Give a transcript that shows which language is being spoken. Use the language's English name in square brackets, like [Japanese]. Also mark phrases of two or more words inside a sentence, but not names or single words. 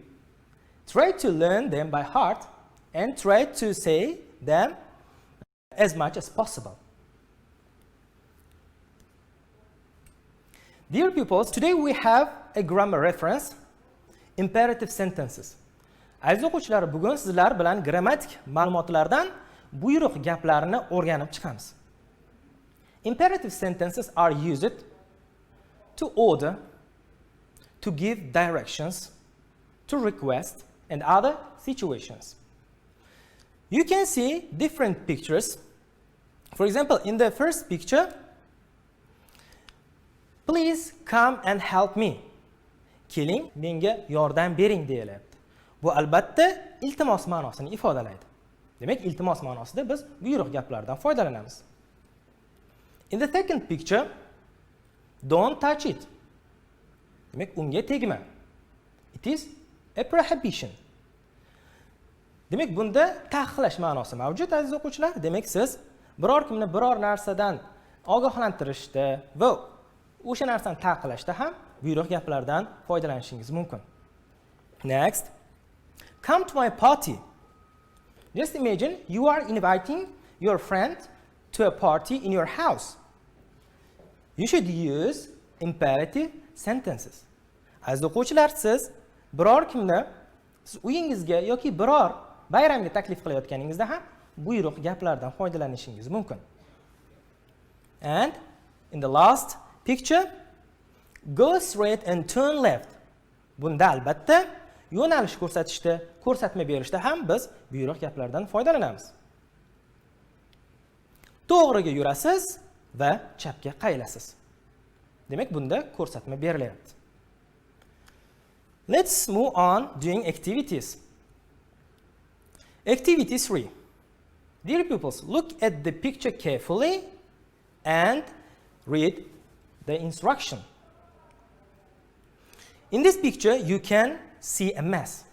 [English] Try to learn them by heart and try to say them as much as possible. Dear pupils, today we have a grammar reference, imperative sentences. [Uzbek] Aziz o'quvchilar, bugun sizlar bilan grammatik ma'lumotlardan buyruq gaplarni o'rganib chiqamiz. [English] Imperative sentences are used to order, to give directions, to request, and other situations. You can see different pictures. For example, in the first picture, please come and help me. [Uzbek] Keling, menga yordam bering deyilyapti. Bu albatta iltimos ma'nosini ifodalaydi. Demak, iltimos ma'nosida biz buyruq gaplardan foydalanamiz. [English] In the second picture, don't touch it. [Uzbek] Demak, unga tegma. [English] It is a prohibition. [Uzbek] Demak, bunda taqiqlash ma'nosi mavjud, aziz o'quvchilar. Demak, siz biror kimni biror narsadan ogohlantirishda va o'sha narsani taqiqlashda ham buyruq gaplardan foydalanishingiz mumkin. [English] Next, come to my party. Just imagine you are inviting your friend to a party in your house. You should use imperative sentences. [Uzbek] Aziz o'quvchilar, siz biror kimni siz uyingizga yoki biror bayramga taklif qilayotganingizda ham buyruq gaplardan foydalanishingiz mumkin. [English] And in the last picture, go straight and turn left. [Uzbek] Bunda albatta yo'nalish ko'rsatishda, ko'rsatma berishda ham biz buyruq gaplardan foydalanamiz. To'g'riga yurasiz va chapga qaylasiz. Demak, bunda ko'rsatma berilyapti. [English] Let's move on doing activities. Activity 3. Dear pupils, look at the picture carefully and read the instruction. In this picture, you can see a mess.